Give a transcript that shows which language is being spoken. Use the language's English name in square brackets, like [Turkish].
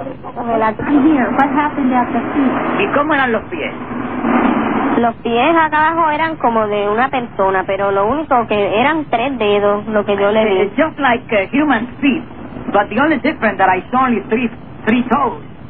[English] What happened at the feet? [Spanish] ¿Y cómo eran los pies? Los pies acá abajo eran como de una persona, pero lo único que eran tres dedos, lo que yo le vi. [English] It's just like a human feet, but the only difference that I saw only three toes.